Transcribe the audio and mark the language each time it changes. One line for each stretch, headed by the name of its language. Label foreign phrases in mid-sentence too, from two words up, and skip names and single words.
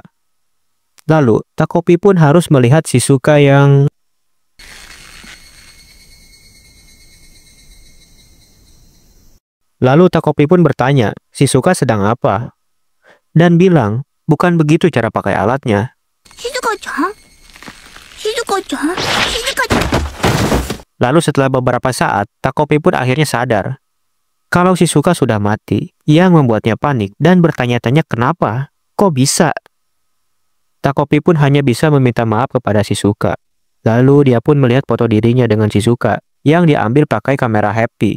Indonesian: Lalu Takopi pun harus melihat Shizuka yang Lalu Takopi pun bertanya, Shizuka sedang apa? Dan bilang, bukan begitu cara pakai alatnya. Shizuka-chan? Shizuka-chan? Shizuka-chan? Lalu setelah beberapa saat, Takopi pun akhirnya sadar kalau Shizuka sudah mati, yang membuatnya panik dan bertanya-tanya kenapa, kok bisa? Takopi pun hanya bisa meminta maaf kepada Shizuka. Lalu dia pun melihat foto dirinya dengan Shizuka yang diambil pakai kamera Happy.